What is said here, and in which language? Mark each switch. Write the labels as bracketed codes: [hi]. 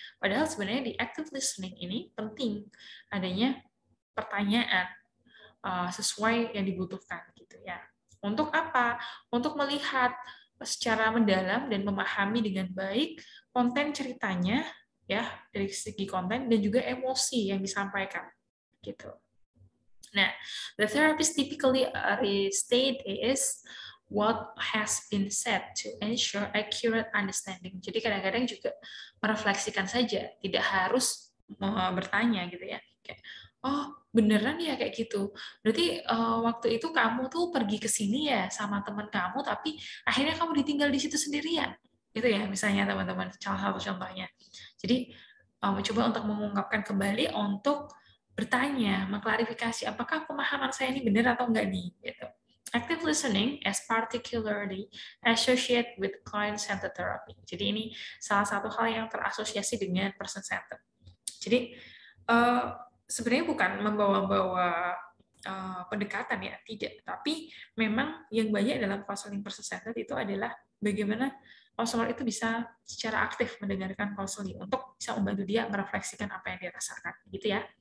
[id] Padahal sebenarnya di active listening ini penting adanya pertanyaan sesuai yang dibutuhkan gitu ya. Untuk apa? Untuk melihat secara mendalam dan memahami dengan baik konten ceritanya ya, dari segi konten dan juga emosi yang disampaikan gitu. [en] Nah, the therapist typically restate is what has been said to ensure accurate understanding. [id] Jadi kadang-kadang juga merefleksikan saja, tidak harus bertanya gitu ya. Kayak, oh beneran ya kayak gitu. Berarti waktu itu kamu tuh pergi ke sini ya sama teman kamu, tapi akhirnya kamu ditinggal di situ sendirian. Gitu ya, misalnya teman-teman, salah satu contohnya. Jadi mencoba untuk mengungkapkan kembali untuk bertanya, mengklarifikasi apakah pemahaman saya ini benar atau enggak nih. Gitu. [en] Active listening is particularly associated with client-centered therapy. [id] Jadi ini salah satu hal yang terasosiasi dengan person-centered. Jadi sebenarnya bukan membawa-bawa pendekatan ya, tidak. Tapi memang yang banyak dalam counseling person-centered itu adalah bagaimana konselor itu bisa secara aktif mendengarkan konseling untuk bisa membantu dia merefleksikan apa yang dia rasakan, gitu ya.